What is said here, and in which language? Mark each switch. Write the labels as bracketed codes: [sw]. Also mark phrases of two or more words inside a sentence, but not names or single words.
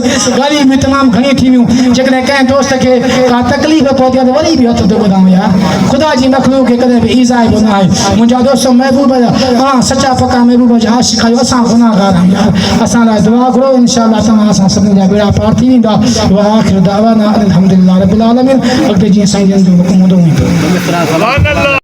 [sd] ॻाल्हियूं बि तमामु घणी थी वियूं जेकॾहिं कंहिं दोस्त खे का तकलीफ़ पहुती आहे त वरी बि हथ थो ॿुधां यार ख़ुदा जी मख़लूक खे कॾहिं बि ईज़ाए बि न आहे मुंहिंजा दोस्त महबूब जा सचा पका महबूब जा आशिक़ आहियो असां गुनाहगार आहियूं यार असां लाइ दुआ घुरो इंशाअल्लाह तव्हां असां सभिनी जा बेड़ा पार थी वेंदा [ar] وآخر دعوانا الحمد لله رب العالمين [sd] अॻिते जीअं साईं जन जो हुकुम हूंदो